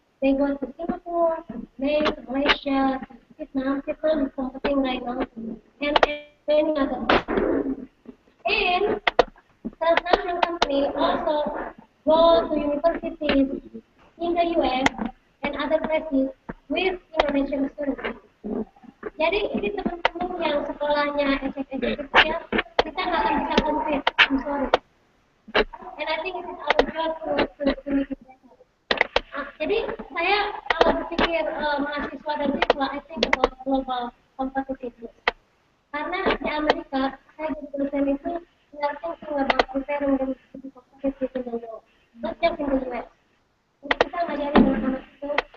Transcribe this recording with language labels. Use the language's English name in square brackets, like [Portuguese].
[English] They go to Singapore, Malaysia, Vietnam. Vietnam is competing right now, and many others. And transnational companies also go to universities in the US and other places with Indonesian students. [Indonesian] Jadi ini teman-teman yang sekolahnya executive ya, kita nggak akan bisa compete. [English] I'm sorry. And I think it is our job to make it better. [Indonesian] Jadi saya kalau berpikir mahasiswa dan siswa, [English] I think about global competitiveness. [Indonesian] Karena di Amerika, saya jadi dosen itu, [English] we are thinking about preparing them to be competitive in the world, not just in the US. [Indonesian] Jadi kita ngajarin anak-anak itu